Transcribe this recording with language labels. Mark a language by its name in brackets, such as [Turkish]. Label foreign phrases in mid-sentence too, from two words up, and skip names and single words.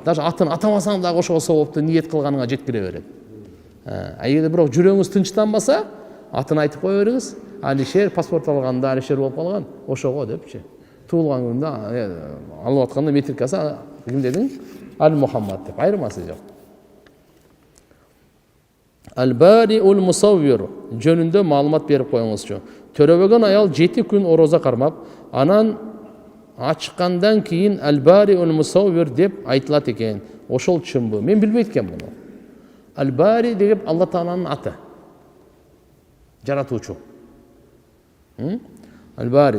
[Kyrgyz] Даже атын атамасаң дагы ошого соопту ниет кылганыңа жеткире берет. Эгерде бирок жүрөгүңүз тынчтанбаса, атын айтып кое бериңиз. Алишер паспорт алганда Алишер болуп калган, ошого депчи. Туулган күндө алып атканда метрикасы ким дедиң? Али Мухаммад деп. Айырмасы жок. Al-Bari'ul Musawwir жөнүндө маалымат берип коюңузчу. Төрөбөгөн аял 7 күн ороза кармап, анан ачкандан кийин Al-Bari'ul Musawwir деп айтылат экен. Ошол чынбы? Мен билбейт экен муну. Al-Bari деген Алла Тааланын аты. Жаратуучу. Al-Bari.